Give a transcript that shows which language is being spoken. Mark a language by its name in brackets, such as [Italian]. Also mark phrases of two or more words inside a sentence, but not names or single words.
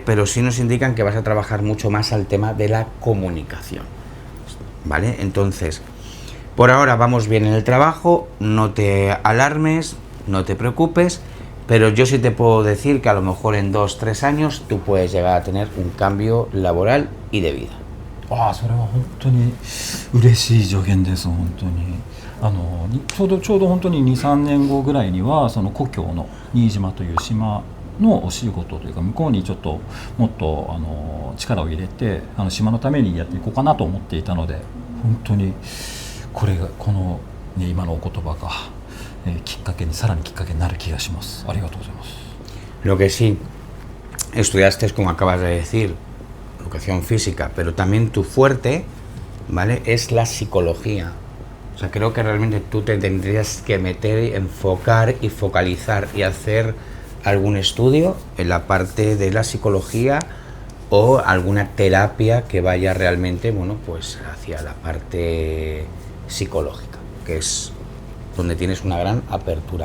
[Spanish] Pero sí nos indican que vas a trabajar mucho más al tema de la comunicación, ¿vale? Entonces, por ahora vamos bien en el trabajo, no te alarmes, no te preocupes, pero yo sí te puedo decir que a lo mejor en 2-3 años tú puedes llegar a tener un cambio laboral y de vida. [Japanese] ああ、それは本当に嬉しい助言です。本当にちょうど本当に2、3年後ぐらいにはその故郷の新島という島のお仕事というか、向こうにちょっともっと力を入れて島のためにやっていこうかなと思っていたので、本当にこの、ね、今のお言葉が、さらにきっかけになる気がします。ありがとうございます。 [Spanish] Lo que sí, estudiaste, como acabas de decir, educación física, pero también tu fuerte, ¿vale?, es la psicología. O sea, creo que realmente tú te tendrías que meter, enfocar y focalizar y hacer algún estudio en la parte de la psicología o alguna terapia que vaya realmente, bueno, pues hacia la parte psicológica, que es donde tienes una gran apertura.